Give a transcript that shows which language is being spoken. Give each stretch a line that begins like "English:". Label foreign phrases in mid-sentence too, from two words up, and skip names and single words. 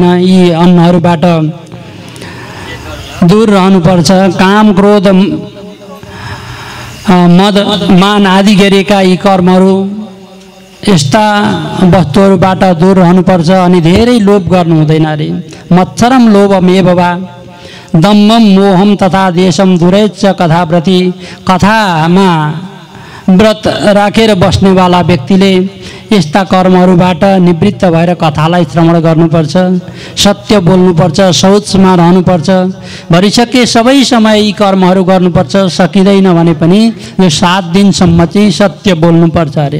Nepali: यी अन्नहरूबाट दूर रहनुपर्छ। काम क्रोध मद मान आदि गरेका यी कर्महरू यस्ता वस्तुहरूबाट दूर रहनुपर्छ। अनि धेरै लोभ गर्नु हुँदैन अरे।
Sanskrit: मत्सरम लोभमेव वा दम्भम मोहम तथा देशम दुरैच कथाव्रती।
Nepali: कथामा व्रत राखेर बस्नेवाला व्यक्तिले यस्ता कर्महरूबाट निवृत्त भएर कथालाई श्रवण गर्नुपर्छ। सत्य बोल्नुपर्छ, शौचमा रहनुपर्छ। भरिसके सबै समय यी कर्महरू गर्नुपर्छ। सकिँदैन भने पनि यो 7 दिनसम्म चाहिँ सत्य बोल्नुपर्छ अरे।